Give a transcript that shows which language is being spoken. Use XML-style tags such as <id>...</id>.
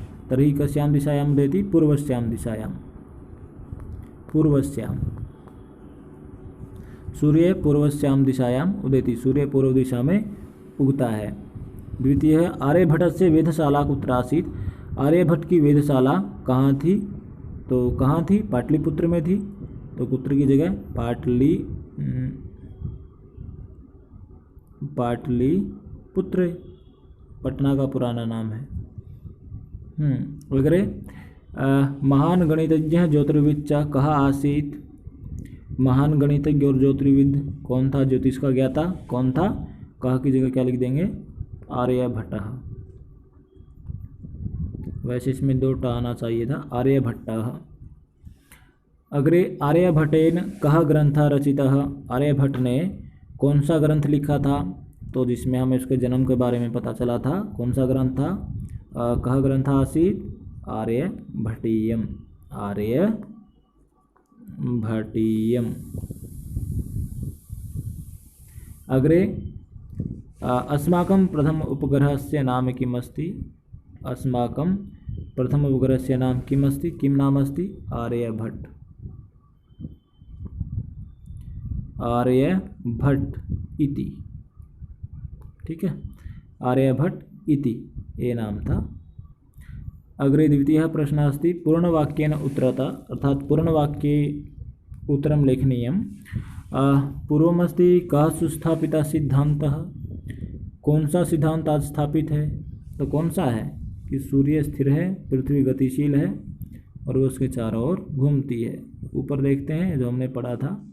<sa>तर्हि कस्यां दिशायाम् उदेति? पूर्वस्यां दिशायां। पूर्वस्यां। सूर्य पूर्वस्यां दिशायाम् उदेति।</sa> <hi>सूर्य पूर्व दिशा में उगता है। द्वितीय है</hi> <sa>आर्यभट्टस्य वेधशाला कुत्र आसीत्।</sa> <hi>आर्यभट्ट की वेधशाला कहाँ थी? तो कहाँ थी? पाटलिपुत्र में थी। तो पुत्र की जगह पाटलिपुत्र, पटना का पुराना नाम है।</hi> <sa>अग्रे महान गणितज्ञ ज्योतिर्विद च कः आसीत्।</sa> <hi>महान गणितज्ञ और ज्योतिर्विद कौन था? ज्योतिष का ज्ञाता कौन था? कः की जगह क्या लिख देंगे? आर्यभट्टः। वैसे इसमें दो टा आना चाहिए था, आर्यभट्टः।</hi> <sa>अग्रे आर्यभट्टेन कः ग्रंथः रचितः।</sa> <hi>आर्यभट्ट ने कौन सा ग्रंथ लिखा था? तो जिसमें हमें उसके जन्म के बारे में पता चला था। कौन सा ग्रंथ था?</hi> <sa>कः ग्रंथ आसीत्? आर्यभट्टीयम्। आर्यभट्टीयम्। अग्रे अस्माकं प्रथम उपग्रहस्य नाम किम् अस्ति। अस्माकं प्रथम उपग्रहस्य नाम किम् अस्ति? किं नाम अस्ति? आर्यभट्ट। आर्यभट्ट इति।</sa> <hi>ठीक है, आर्यभट्ट इति ये नाम था।</hi> <sa>अग्रे द्वितीयः प्रश्नः अस्ति पूर्णवाक्येन उत्तरता, अर्थात् पूर्णवाक्ये उत्तरं लेखनीयं। पूर्वमस्ति कः सुस्थापितः सिद्धान्तः।</sa> <hi>कौन सा सिद्धांत आज स्थापित है? तो कौन सा है? कि सूर्य स्थिर है, पृथ्वी गतिशील है और वो उसके चारों ओर घूमती है। ऊपर देखते हैं जो हमने पढ़ा था।</hi>